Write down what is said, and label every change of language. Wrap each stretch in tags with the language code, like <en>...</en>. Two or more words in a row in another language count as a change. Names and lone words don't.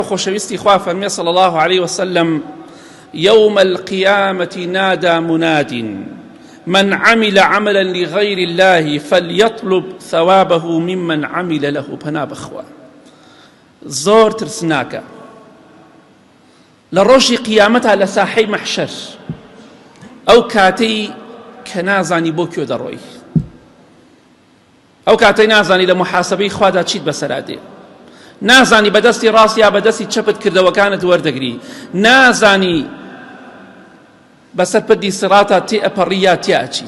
<ckb>خۆشەویستی خوا فەرمێ</ckb> <ar>صلى الله عليه وسلم يوم القيامة نادى مناد من عمل عملا لغير الله فليطلب ثوابه ممن عمل له.</ar> <ckb>پنا بخوا زۆر ترسناکە لە ڕۆژی قیامەتە لە ساحەی مەحشەر ئەو کاتەی کە نازانی بۆ کوێ دەڕۆی، ئەو کاتەی نازانی لە محاسبەی خوادا چیت بەسەرا دێ، نازانی بەدەستی ڕاست یا بەدەستی چەپت کردەوەکانت وەردەگری، نازانی بەسەر پردی سڕاتە تێ ئەپەڕی یا تێ ئەچیت.</ckb>